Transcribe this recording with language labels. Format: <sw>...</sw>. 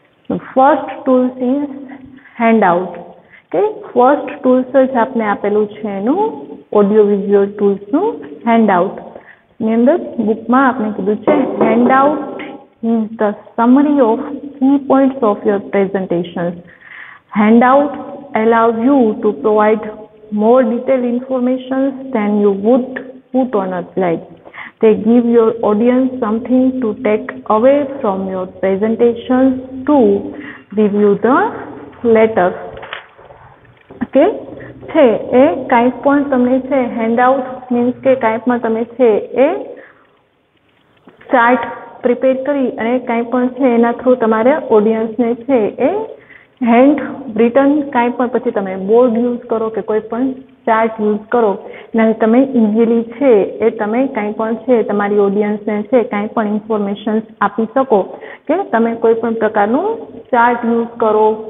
<en>first tools is handout</en> <gu>કે first tools જ આપણે આપેલું છે એનું ઓડિયો વિઝ્યુઅલ ટૂલ્સનું હેન્ડઆઉટ. એની અંદર બુકમાં આપણે કીધું છે</gu> <en>Handout is the summary of key points of your presentations. Handout allows you to provide more detailed information than you would put on a slide. They give your audience something to take away from your presentation to review the later. Okay?</en> <gu>છે એ કાંઈ પણ તમને છે handout means કે કાંઈ પણ તમે છે એ ચાર્ટ પ્રિપેર કરી અને કાંઈ પણ છે એના થ્રુ તમારે ઓડિયન્સને છે એ હેન્ડ રિટન કાંઈ પણ પછી તમે બોર્ડ યુઝ કરો કે કોઈ પણ ચાર્ટ યુઝ કરો એનાથી તમે ઇઝીલી છે એ તમે કાંઈ પણ છે તમારી ઓડિયન્સને છે કાંઈ પણ ઇન્ફોર્મેશન્સ આપી શકો કે તમે કોઈ પણ પ્રકારનું ચાર્ટ યુઝ કરો,</gu>